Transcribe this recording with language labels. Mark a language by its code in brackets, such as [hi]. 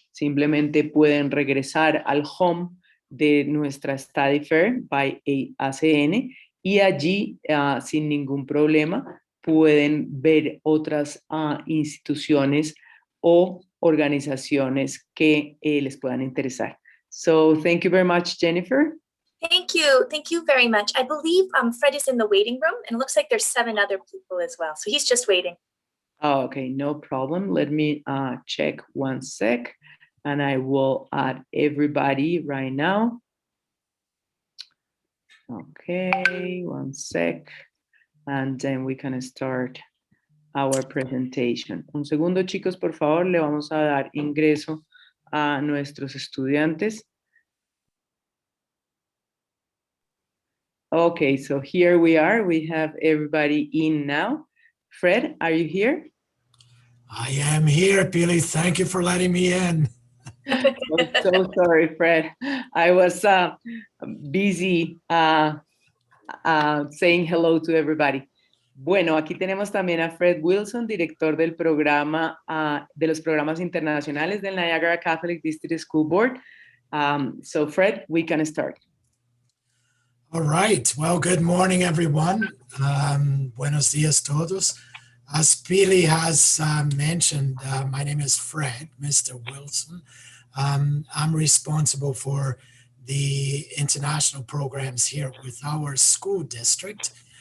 [es] Simplemente pueden regresar al home de nuestra Study Fair by ACN y allí, sin ningún problema, pueden ver otras instituciones o organizaciones que les puedan interesar. [en] So thank you very much, Jennifer. Thank you. Thank you very much. I believe Fred is in the waiting room, and it looks like there's 7 other people as well. So he's just waiting. Oh, okay, no problem. Let me check one sec, and I will add everybody right now. Okay, one sec, and then we can start our presentation. [es] Un segundo, chicos, por favor, le vamos a dar ingreso a nuestros estudiantes. [en] Okay, so here we are. We have everybody in now. Fred, are you here? I am here, Billy. Thank you for letting me in. I'm so sorry, Fred. I was busy saying hello to everybody. [es] Bueno, aquí tenemos también a Fred Wilson, director del programa, de los programas internacionales del Niagara Catholic District School Board. [en] So Fred, we can start. All right. Well, good morning, everyone. [es] Buenos dias todos. [en] As Billy has mentioned, my name is Fred, Mr. Wilson. I'm responsible for the international programs here with our school district.